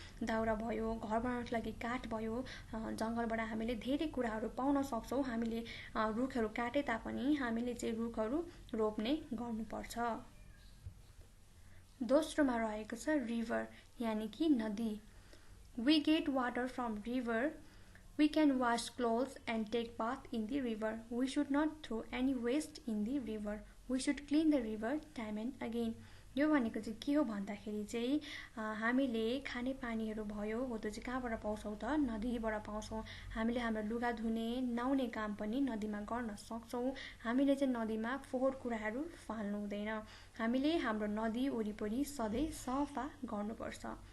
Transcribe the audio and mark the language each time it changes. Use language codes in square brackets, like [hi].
[ne] दाउरा भयो, घर बनाउनको लागि काठ भयो, जङ्गलबाट हामीले धेरै कुराहरू पाउन सक्छौँ। हामीले रुखहरू काटे तापनि हामीले चाहिँ रुखहरू रोप्ने गर्नुपर्छ। दोस्रोमा रहेको छ रिभर यानि कि नदी। [en] We get water from river. We can wash clothes and take bath in the river. We should not throw any waste in the river. We should clean the river time and again. [ne] यो भनेको चाहिँ के हो भन्दाखेरि चाहिँ हामीले खाने पानीहरू भयो हो त्यो चाहिँ कहाँबाट पाउँछौँ त नदीबाट पाउँछौँ। हामीले हाम्रो लुगा धुने, नुहाउने काम पनि नदीमा गर्न सक्छौँ। हामीले चाहिँ नदीमा फोहोर कुराहरू फाल्नु हुँदैन। हामीले हाम्रो नदी वरिपरि सधैँ सफा गर्नुपर्छ।